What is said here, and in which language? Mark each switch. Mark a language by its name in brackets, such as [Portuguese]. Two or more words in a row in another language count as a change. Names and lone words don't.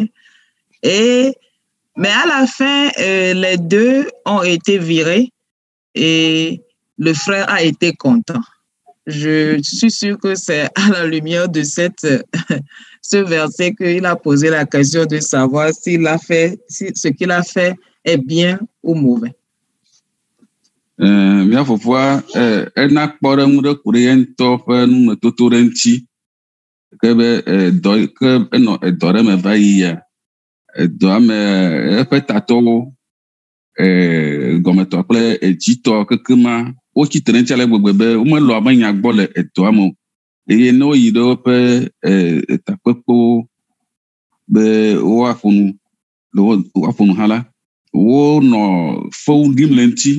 [French] Mais à la fin, les deux ont été virés et le frère a été content. Je suis sûre que c'est à la lumière de ce verset qu'il a posé la question de savoir si ce qu'il a fait est bien ou mauvais. [Ewe] Mia fofoa ena kpɔ ɖe ŋu ɖe ko ɖe ŋutɔ ƒe numetoto ɖe ŋuti ke be enɔ edɔ ɖe me va yia edɔa me eƒe tatɔwo gɔmetɔ kple edzitɔ kekema wotsi tre ŋuti ale gbegbe be womelɔ ame nya gbɔ le edɔa me o eye ne woyi ɖe woƒe takpekpewo be woaƒo nu hã la wonɔ fewu ɖim le ŋuti.